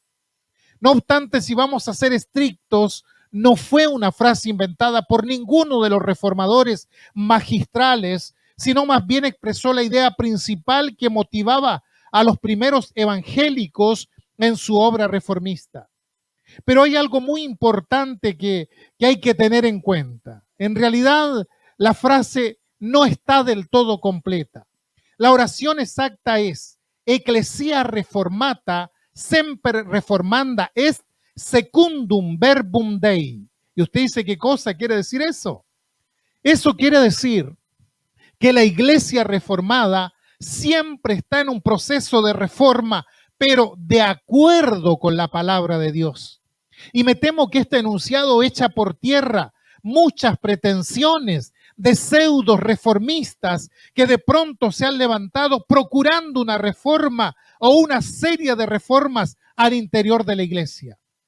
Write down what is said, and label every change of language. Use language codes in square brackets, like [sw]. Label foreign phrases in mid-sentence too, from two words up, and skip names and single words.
[es] No obstante, si vamos a ser estrictos, no fue una frase inventada por ninguno de los reformadores magistrales, sino más bien expresó la idea principal que motivaba a los primeros evangélicos en su obra reformista. Pero hay algo muy importante que hay que tener en cuenta. En realidad, la frase no está del todo completa. La oración exacta es: [la] Ecclesia reformata semper reformanda est secundum verbum Dei. [es] Y usted dice, ¿qué cosa quiere decir eso? Eso quiere decir que la iglesia reformada siempre está en un proceso de reforma, pero de acuerdo con la palabra de Dios. Y me temo que este enunciado echa por tierra muchas pretensiones de pseudos reformistas que de pronto se han levantado procurando una reforma o una serie de reformas al interior de la iglesia.